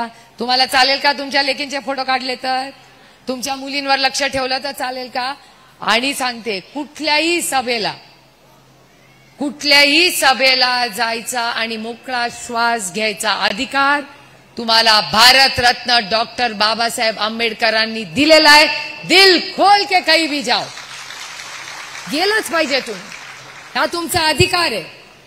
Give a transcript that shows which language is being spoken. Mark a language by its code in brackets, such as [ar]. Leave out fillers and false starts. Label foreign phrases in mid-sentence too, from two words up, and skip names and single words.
[mr] तुम्हाला चालेल का तुमच्या लेकींचे फोटो काढले तर? तुमच्या मुलींवर लक्ष ठेवलं तर चालेल का? आणि सांगते कुठल्याही सभेला जायचा आणि मोकळा श्वास घ्यायचा अधिकार तुम्हाला भारतरत्न डॉक्टर बाबासाहेब आंबेडकरांनी दिलेला आहे। [hi] दिल खोल के कहीं भी जाओ, [mr] गेलंच पाहिजे तुम्ही, हा तुमचा अधिकार आहे।